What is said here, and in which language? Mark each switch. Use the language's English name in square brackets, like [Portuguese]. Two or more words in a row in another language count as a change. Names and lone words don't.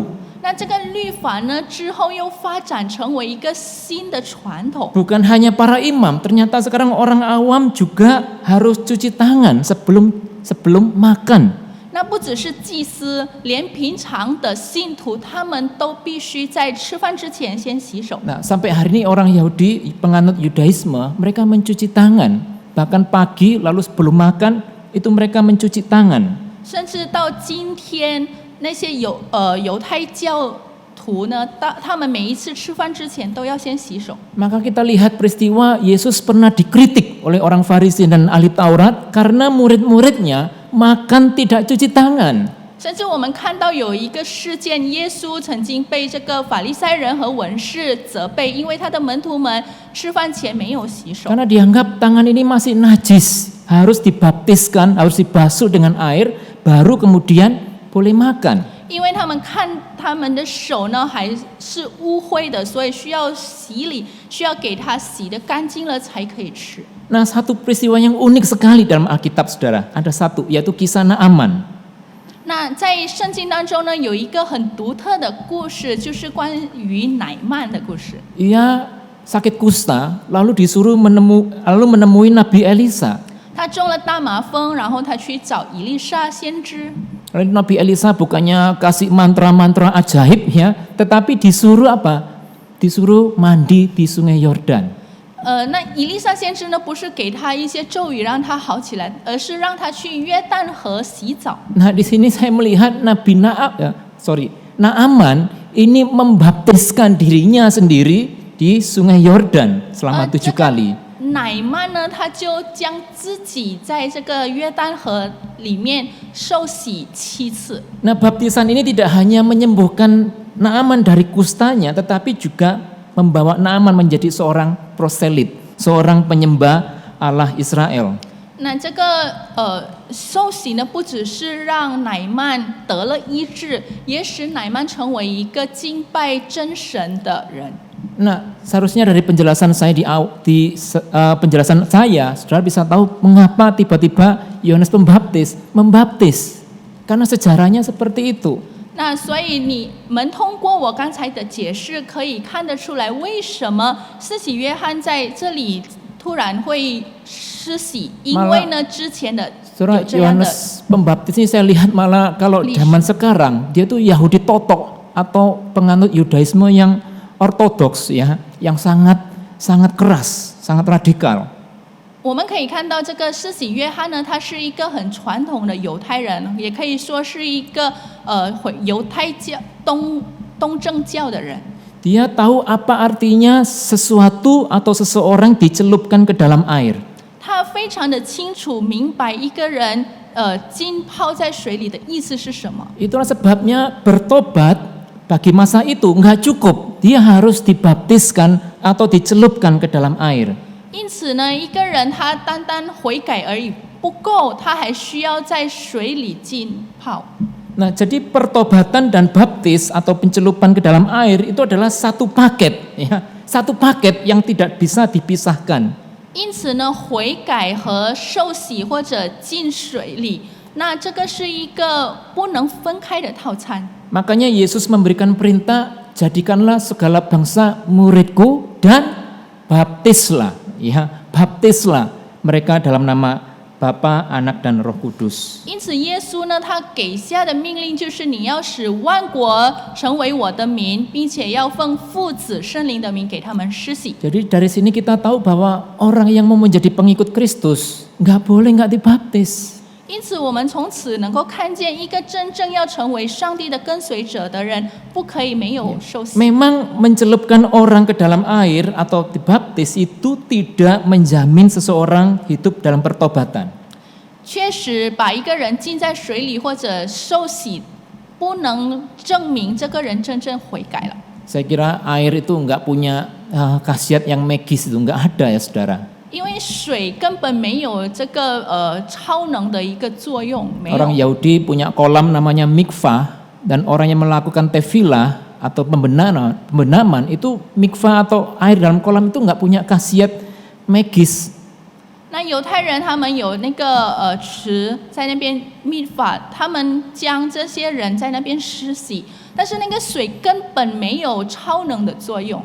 [Chinese] 那这个律法呢，之后又发展成为一个新的传统。 [Indonesian] Bukan hanya para imam, ternyata sekarang orang awam juga harus cuci tangan sebelum makan. [Chinese] 那不只是祭司，连平常的信徒，他们都必须在吃饭之前先洗手。 [Indonesian] Nah, sampai hari ini orang Yahudi, penganut Yudaisme, mereka mencuci tangan. Bahkan pagi lalu sebelum makan itu mereka mencuci tangan. [Chinese] 甚至到今天，那些犹太教徒呢，他们每一次吃饭之前都要先洗手。 [Indonesian] Maka kita lihat peristiwa Yesus pernah dikritik oleh orang Farisi dan ahli Taurat karena murid-muridnya makan tidak cuci tangan. [Chinese] 甚至我们看到有一个事件，耶稣曾经被这个法利赛人和文士责备，因为他的门徒们吃饭前没有洗手。 [Indonesian] Karena dianggap tangan ini masih najis, harus dibaptiskan, harus dibasuh dengan air, baru kemudian boleh makan. [Chinese] 因为他们看他们的手呢还是污秽的，所以需要洗礼，需要给他洗得干净了才可以吃。 [Indonesian] Nah, satu peristiwa yang unik sekali dalam Alkitab, saudara, ada satu, yaitu kisah Naaman. [Chinese] 那在圣经当中呢，有一个很独特的故事，就是关于乃曼的故事。 [Indonesian] Ia sakit kusta, lalu menemui Nabi Elisa. [Chinese] 他中了大麻风，然后他去找以利沙先知。 [Indonesian] Lalu Nabi Elisa bukannya kasih mantra-mantra ajaib ya, tetapi disuruh apa? Disuruh mandi di Sungai Yordan. [Chinese] 那以利沙先知呢，不是给他一些咒语让他好起来，而是让他去约旦河洗澡。 [Indonesian] Nah, di sini saya melihat Naaman ini membaptiskan dirinya sendiri di Sungai Yordan selama 7 kali. [Chinese] 乃曼呢，他就将自己在这个约旦河里面受洗7次。 [Indonesian] Nah, baptisan ini tidak hanya menyembuhkan Naaman dari kustanya, tetapi juga membawa Naaman menjadi seorang proselit, seorang penyembah Allah Israel. [Chinese] 那这个受洗呢，不只是让乃曼得了医治，也使乃曼成为一个敬拜真神的人。 [Indonesian] Nah, seharusnya dari penjelasan saya penjelasan saya, saudara bisa tahu mengapa tiba-tiba Yohanes Pembaptis membaptis, karena sejarahnya seperti itu. [Chinese] 那所以你们通过我刚才的解释，可以看得出来，为什么施洗约翰在这里突然会施洗？因为呢，之前的 [Indonesian] Saudara [Chinese] 有这样的 [Indonesian] Yohanes Pembaptis ini saya lihat malah kalau zaman sekarang dia tuh Yahudi totok atau penganut Yudaisme yang ortodoks ya, yang sangat keras, sangat radikal. [Chinese] 我们可以看到这个施洗约翰呢，他是一个很传统的犹太人，也可以说是一个犹太教东正教的人。 [Indonesian] Dia tahu apa artinya sesuatu atau seseorang dicelupkan ke dalam air. [Chinese] 他非常的清楚明白一个人浸泡在水里的意思是什么。 [Indonesian] Itulah sebabnya bertobat bagi masa itu enggak cukup, dia harus dibaptiskan atau dicelupkan ke dalam air. [Chinese] 因此呢，一个人他单单悔改而已不够，他还需要在水里浸泡。 [Indonesian] Nah, jadi pertobatan dan baptis atau pencelupan ke dalam air itu adalah satu paket, ya, satu paket yang tidak bisa dipisahkan. [Chinese] 因此呢，悔改和受洗或者浸水里，那这个是一个不能分开的套餐。 [Indonesian] Makanya Yesus memberikan perintah, jadikanlah segala bangsa muridku dan baptislah, ya, baptislah mereka dalam nama Bapa, Anak dan Roh Kudus. [Chinese] 因此，耶稣呢，他给下的命令就是你要使万国成为我的民，并且要奉父子圣灵的名给他们施洗。 [Indonesian] Jadi dari sini kita tahu bahwa orang yang mau menjadi pengikut Kristus nggak boleh nggak dibaptis. [Chinese] 因此，我们从此能够看见一个真正要成为上帝的跟随者的人，不可以没有受洗。 [Indonesian] Memang mencelupkan orang ke dalam air atau dibaptis itu tidak menjamin seseorang hidup dalam pertobatan. [Chinese] 确实，把一个人浸在水里或者受洗，不能证明这个人真正悔改了。 [Indonesian] Saya kira air itu enggak punya khasiat yang magis, itu enggak ada ya saudara. [Chinese] 因为水根本没有这个超能的一个作用，没 [Indonesian] Orang [Chinese] 有。 [Indonesian] Yahudi punya kolam namanya mikvah, dan orang yang melakukan tefilah atau pembenaman itu mikvah atau air dalam kolam itu enggak punya khasiat magis. [Chinese] 那犹太人他们有那个池在那边密法，他们将这些人在那边施洗，但是那个水根本没有超能的作用。